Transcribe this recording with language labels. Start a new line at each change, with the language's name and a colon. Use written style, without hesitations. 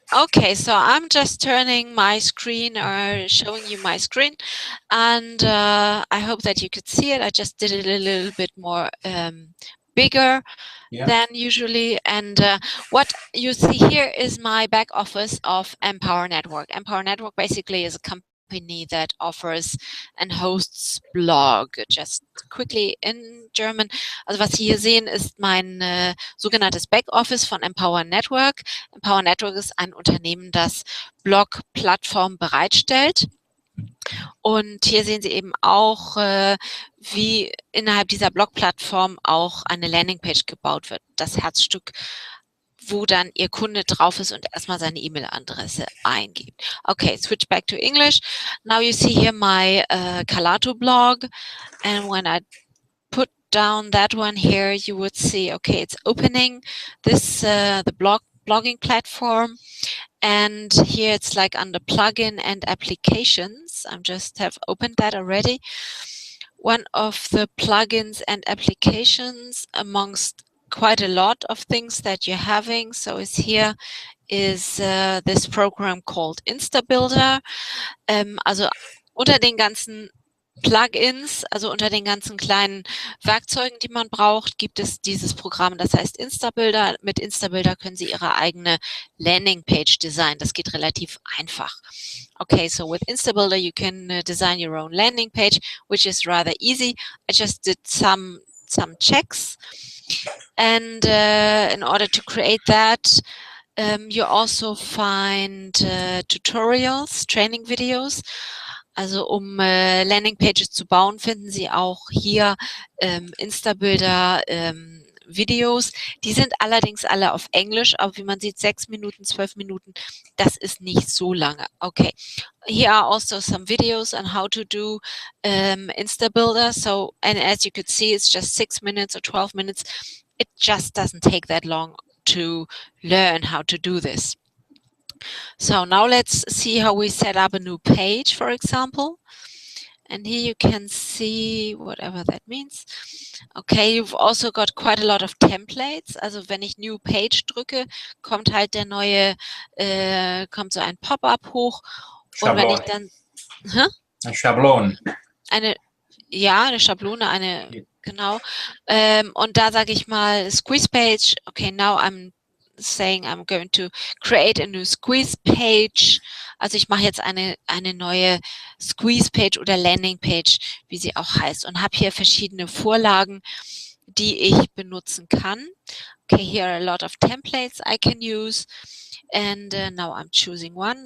English: Okay, so I'm just turning my screen or showing you my screen, and I hope that you could see it. I just did it a little bit more bigger than usually, and what you see here is my back office of Empower Network. Empower Network basically is a company that offers and hosts blog. Just quickly in German.
German: Also was Sie hier sehen, ist mein sogenanntes Backoffice von Empower Network. Empower Network ist ein Unternehmen, das Blog-Plattformen bereitstellt. Und hier sehen Sie eben auch, wie innerhalb dieser Blog-Plattform auch eine Landingpage gebaut wird. Das Herzstück, wo dann Ihr Kunde drauf ist und erstmal seine E-Mail-Adresse eingibt.
English: Okay, switch back to English. Now you see here my Calato blog, and when I put down that one here, you would see, okay, it's opening this the blogging platform, and here it's like under plugin and applications. I just have opened that already. One of the plugins and applications amongst quite a lot of things that you're having, so is here is this program called Instabuilder.
German: Also unter den ganzen Plugins, also unter den ganzen kleinen Werkzeugen, die man braucht, gibt es dieses Programm, das heißt Instabuilder. Mit Instabuilder können Sie Ihre eigene Landingpage designen. Das geht relativ einfach.
English: Okay, so with Instabuilder you can design your own landing page, which is rather easy. I just did some checks, and in order to create that, you also find tutorials, training videos. Also um Landingpages zu bauen, finden Sie auch hier Instabuilder Videos. Die sind allerdings alle auf Englisch, aber wie man sieht, 6 Minuten, 12 Minuten, das ist nicht so lange. Okay, here are also some videos on how to do Instabuilder. So, and as you could see, it's just 6 minutes or 12 minutes. It just doesn't take that long to learn how to do this. So now let's see how we set up a new page, for example. And here you can see whatever that means. Okay, you've also got quite a lot of templates.
German: Also wenn ich New Page drücke, kommt halt der neue, kommt so ein Pop-up hoch. Schablon. Und wenn ich dann... Ein Schablon. Eine Schablone, genau. Und da sage ich mal Squeeze Page.
English: Okay, now I'm saying I'm going to create a new squeeze page.
German: Also ich mache jetzt eine neue Squeeze Page oder Landing Page, wie sie auch heißt, und habe hier verschiedene Vorlagen, die ich benutzen kann.
English: Okay, here are a lot of templates I can use, and now I'm choosing one.